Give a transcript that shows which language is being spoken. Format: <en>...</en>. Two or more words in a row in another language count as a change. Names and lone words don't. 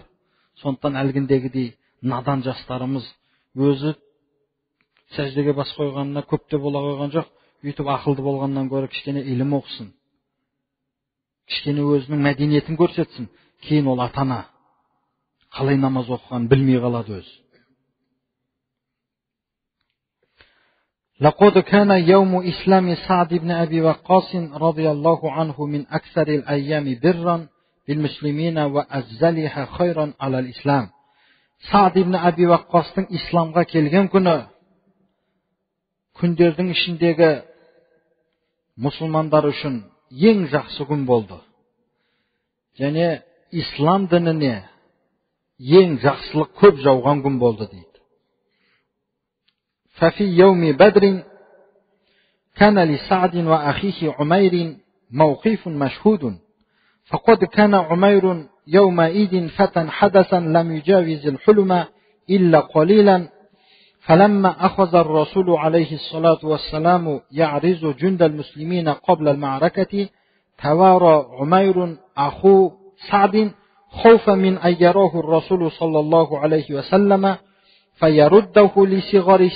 <kk>Сондықтан әлгіндегідей надан жастарымыз өзі сәждеге бас қойғанына көп те бола қойған жоқ. Үйтіп ақылды болғаннан гөрі кішкене илім оқысын. Кішкене өзінің мәдениетін көрсетсін. Кейін ол ата-ана қалай намаз оқыған білмей қалады өзі.</kk> <ar>لقد كان يوم إسلام سعد بن أبي وقاص رضي الله عنه من أكثر الأيام برا بالمسلمين وأجزلها خيرا على الإسلام.</ar> <kk>Саад ибн Аби Ваққастың исламға келген күні күндердің ішіндегі мұсылмандар үшін ең жақсы күн болды. Және ислам дініне ең жақсылық көп жауған күн болды дейді.</kk> <ar>ففي يوم بدر كان لسعد وأخيه عمير موقف مشهود فقد كان عمير يومئذ فتى حدثا لم يجاوز الحلم إلا قليلا فلما أخذ الرسول عليه الصلاة والسلام يعرض جند المسلمين قبل المعركة توارى عمير أخو سعد خوفا من أن يراه الرسول صلى الله عليه وسلم فيرده لصغر</ar>